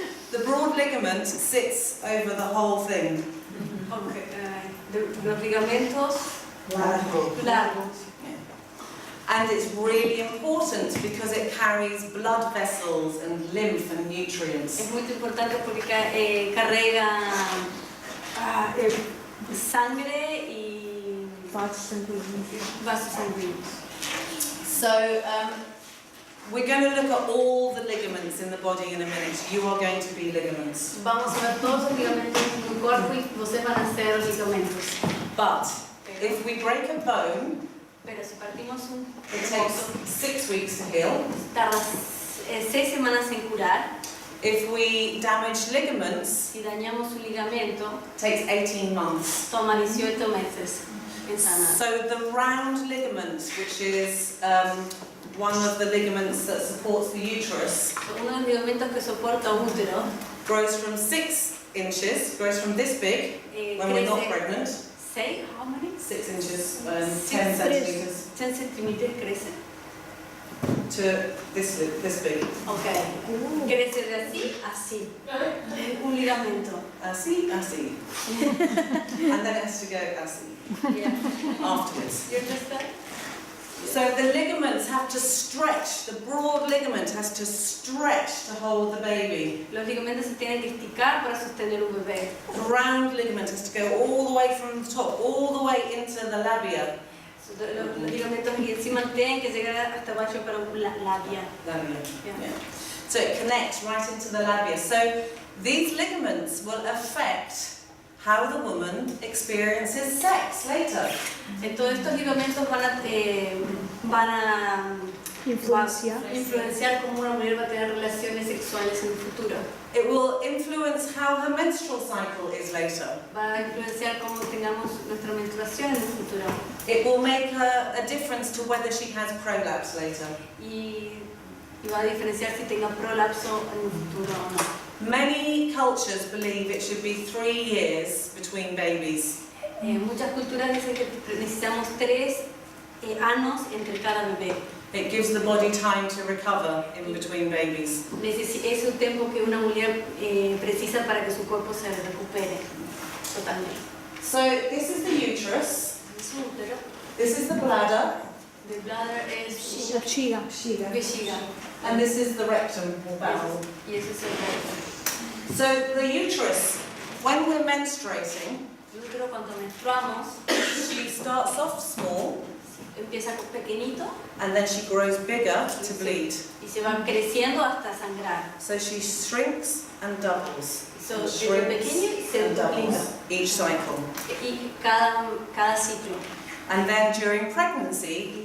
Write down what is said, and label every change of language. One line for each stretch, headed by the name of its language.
English: The broad ligament sits over the whole thing.
Spanish: Okay. Los ligamentos largos.
English: And it's really important because it carries blood vessels and lymph and nutrients.
Spanish: Es muy importante porque carrega sangre y vasos sanguíneos.
English: So we're going to look at all the ligaments in the body in a minute. You are going to be ligaments.
Spanish: Vamos a ver todos los ligamentos en tu cuerpo y vocês van a ser ligamentos.
English: But if we break a bone,
Spanish: Pero si partimos un
English: it takes 6 weeks to heal.
Spanish: tarda 6 semanas en curar.
English: If we damage ligaments,
Spanish: Si dañamos un ligamento,
English: it takes 18 months.
Spanish: toma 18 meses en sanar.
English: So the round ligament, which is one of the ligaments that supports the uterus,
Spanish: Uno de los ligamentos que soporta un útero
English: grows from 6 inches, grows from this big when we're not pregnant, 6, how many? 6 inches, 10 centimeters,
Spanish: 10 centímetros crece.
English: to this big.
Spanish: Ok. Crece de así a así. Un ligamento. Así, así.
English: And then it has to go así Yeah. afterwards. You understand? So the ligaments have to stretch, the broad ligament has to stretch to hold the baby.
Spanish: Los ligamentos se tienen que esticar para sostener un bebé.
English: The round ligament has to go all the way from the top, all the way into the labia.
Spanish: Los ligamentos y encima tienen que llegar hasta abajo para la labia. Labia.
English: Yeah. So it connects right into the labia. So these ligaments will affect how the woman experiences sex later.
Spanish: Todos estos ligamentos van a influenciar cómo una mujer va a tener relaciones sexuales en el futuro.
English: It will influence how her menstrual cycle is later.
Spanish: Va a influenciar cómo tengamos nuestra menstruación en el futuro.
English: It will make a difference to whether she has prolapse later.
Spanish: Y va a diferenciar si tenga prolapso en el futuro o no.
English: Many cultures believe it should be 3 years between babies.
Spanish: Muchas culturas dicen que necesitamos 3 años entre cada bebé.
English: It gives the body time to recover in between babies.
Spanish: Es un tiempo que una mujer precisa para que su cuerpo se recupere totalmente.
English: So this is the uterus.
Spanish: Es un útero.
English: This is the bladder. The bladder es
Portuguese: Bexiga.
Spanish: vejiga.
English: And this is the rectum or bowel.
Spanish: Y eso es el recto.
English: So the uterus, when we're menstruating,
Spanish: El útero cuando menstruamos
English: she starts off small
Spanish: empieza pequeñito
English: and then she grows bigger to bleed.
Spanish: y se va creciendo hasta sangrar.
English: So she shrinks and doubles.
Spanish: So, desde pequeño y se
English: and
Spanish: duplica.
English: doubles each cycle.
Spanish: Y cada ciclo.
English: And then during pregnancy,